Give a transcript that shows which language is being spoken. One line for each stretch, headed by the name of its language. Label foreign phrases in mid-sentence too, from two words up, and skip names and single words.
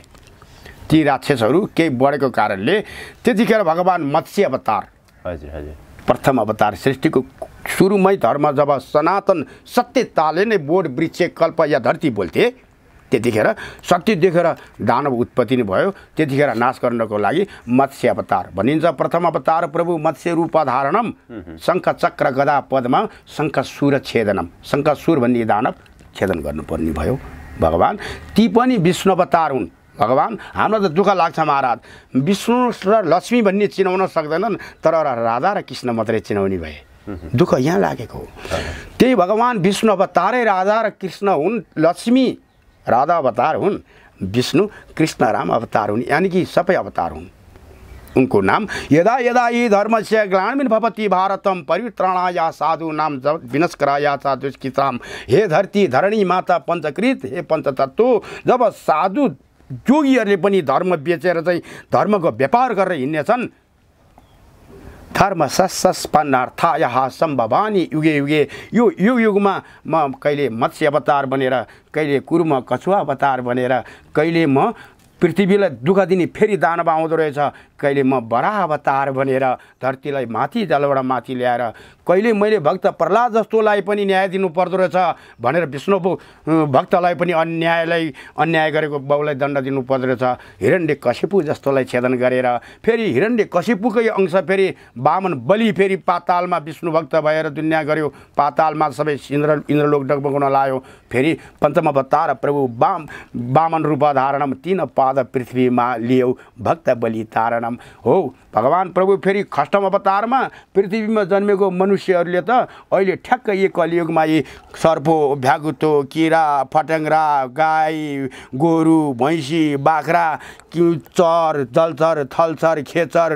Nepali: ती राक्षसहरू केही बढेको कारणले त्यतिखेर भगवान् मत्स्य अवतार, प्रथम अवतार, सृष्टिको सुरुमै धर्म जब सनातन सत्यताले नै बोध वृक्ष कल्प या धरती बोल्थे, त्यतिखेर सत्य देखेर दानव उत्पत्ति नै भयो। त्यतिखेर नाश गर्नको लागि मत्स्य अवतार भनिन्छ। प्रथम अवतार प्रभु मत्स्य रूप धारणम शङ्ख चक्र गदा पद्म शङ्खसूर छेदनम, शङ्खसूर भन्ने दानव छेदन गर्नुपर्ने भयो भगवान्। ती पनि विष्णु अवतार हुन्। भगवान्, हामीलाई त दुःख लाग्छ महाराज, विष्णु र लक्ष्मी भन्ने चिनाउन सक्दैनन्, तर राधा र कृष्ण मात्रै चिनाउने भए। दुःख यहाँ लागेको हो। त्यही भगवान् विष्णु अवतारै राधा र कृष्ण हुन्, लक्ष्मी राधा अवतार हुन्, विष्णु कृष्ण राम अवतार हुन्, यानि कि सबै अवतार हुन्। उनको नाम
Sanskrit: यदा यदा हि धर्मस्य ग्लानिर्भवति भवति भारतम परित्राणाय साधूनां विनष्कराय च दुष्कृताम्।
Nepali: हे धरती धरणी माता पंचकृत, हे पंचतत्व, जब साधु जोगीहरूले पनि धर्म बेचेर चाहिँ धर्मको व्यापार गरेर हिँड्नेछन्,
Sanskrit: धर्म सस्पन्नार्थाय सम्भवानी युगे युगे,
Nepali: यो युग युगमा म कहिले मत्स्य अवतार बनेर, कहिले कुर्म कछुवा अवतार बनेर, कहिले म पृथ्वीलाई दुःख दिने फेरि दानव आउँदो रहेछ, कहिले म बराह अवतार बनेर धरतीलाई माथि जलबाट माथि ल्याएर, कहिले मैले भक्त प्रह्लाद जस्तोलाई पनि न्याय दिनु पर्दो रहेछ भनेर विष्णु भक्तलाई पनि अन्याय गरेको बाउलाई दण्ड दिनु पर्दो रहेछ, हिरण्यकशिपु जस्तोलाई छेदन गरेर, फेरि हिरण्यकशिपुकै अंश फेरि वामन बलि फेरि पातालमा विष्णु भक्त भएर दुनियाँ गर्यो, पातालमा सबै इन्द्रलोक डगमगाउन लायो। फेरि पञ्चम अवतार प्रभु वामन रूप धारणम 3 पाद पृथ्वीमा लियौ भक्त बलि तारणम। हो भगवान प्रभु फेरि खष्टम अवतारमा पृथ्वीमा जन्मेको मनुष्यहरूले त अहिले ठ्याक्क यी कलियुगमा यी सर्पो भ्यागुतो किरा फट्याङ्ग्रा गाई गोरु भैँसी बाख्रा चर जलचर थलचर खेचर